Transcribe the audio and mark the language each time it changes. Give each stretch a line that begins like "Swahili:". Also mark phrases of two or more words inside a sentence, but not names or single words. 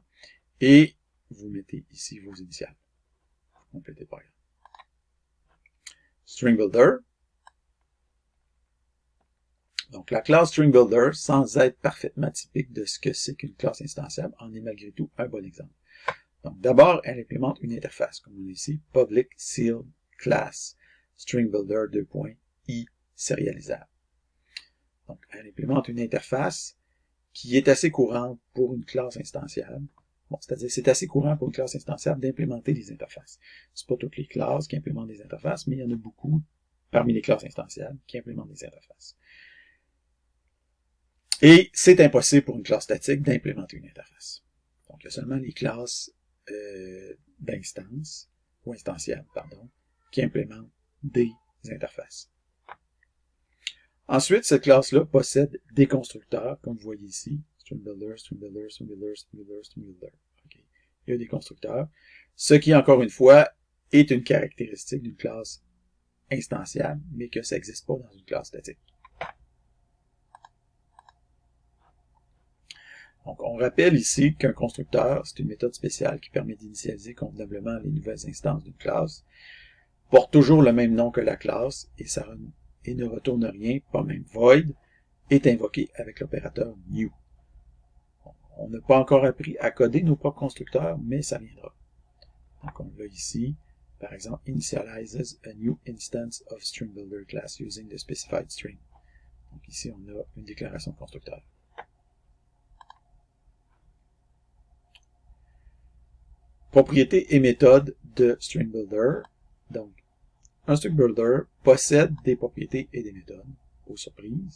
French: Et vous mettez ici vos initiales. Complétez le programme. String Builder. Donc, la classe String Builder, sans être parfaitement typique de ce que c'est qu'une classe instantiable, en est malgré tout un bon exemple. Donc, d'abord, elle implémente une interface, comme on a ici,
English: public sealed class string builder 2.i serialisable.
French: Donc, elle implémente une interface qui est assez courante pour une classe instantiable. Bon, c'est-à-dire, c'est assez courant pour une classe instantiable d'implémenter des interfaces. C'est pas toutes les classes qui implémentent des interfaces, mais il y en a beaucoup parmi les classes instantiables qui implémentent des interfaces. Et c'est impossible pour une classe statique d'implémenter une interface. Donc, il y a seulement les classes d'instance, ou instantiables, pardon, qui implémentent des interfaces. Ensuite, cette classe-là possède des constructeurs, comme vous voyez ici,
English: string builder, string builder, string builder, string builder, string builder. Okay.
French: Il y a des constructeurs, ce qui, encore une fois, est une caractéristique d'une classe instantiable, mais que ça n'existe pas dans une classe statique. Donc, on rappelle ici qu'un constructeur, c'est une méthode spéciale qui permet d'initialiser convenablement les nouvelles instances d'une classe, porte toujours le même nom que la classe et ne retourne rien, pas même void, est invoqué avec l'opérateur new. On n'a pas encore appris à coder nos propres constructeurs, mais ça viendra. Donc, on l'a ici, par exemple,
English: initializes a new instance of string builder class using the specified string.
French: Donc, ici, on a une déclaration de constructeur. Propriétés et méthodes de string builder. Donc, un string builder possède des propriétés et des méthodes, aux surprises.